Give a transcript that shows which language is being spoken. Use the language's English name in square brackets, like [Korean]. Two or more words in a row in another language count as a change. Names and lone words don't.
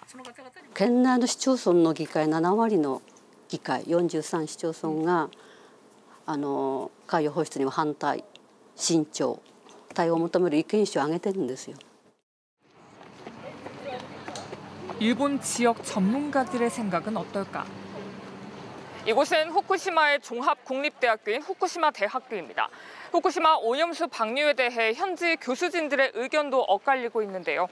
[Japanese] 県内の市町村の議会7割の議会43市町村が海洋放出には反対、慎重、対応を求める意見書を上げてるんですよ。 [Korean] 일본 지역 전문가들의 생각은 어떨까? 이곳은 후쿠시마의 종합국립대학교인 후쿠시마 대학교입니다. 후쿠시마 오염수 방류에 대해 현지 교수진들의 의견도 엇갈리고 있는데요.